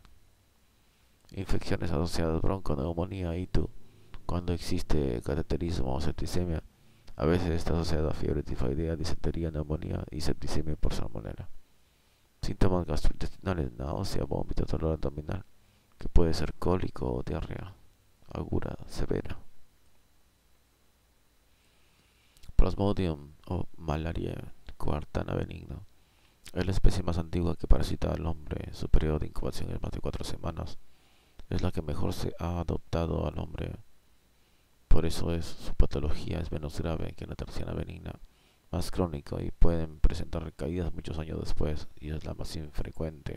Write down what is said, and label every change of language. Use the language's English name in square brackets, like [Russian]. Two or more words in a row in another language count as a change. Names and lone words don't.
[Spanish] Infecciones asociadas, bronconeumonía, ITU, cuando existe cateterismo o septicemia. A veces está asociada a fiebre tifoidea, disentería, neumonía y septicemia por salmonela. Síntomas gastrointestinales, náusea, vómito, dolor abdominal, que puede ser cólico o diarrea aguda severa. Plasmodium o malaria cuartana benigno es la especie más antigua que parasita al hombre. Su periodo de incubación es más de 4 semanas. Es la que mejor se ha adoptado al hombre. Por eso su patología es menos grave que la terciana benigna, más crónica, y pueden presentar recaídas muchos años después, y es la más infrecuente.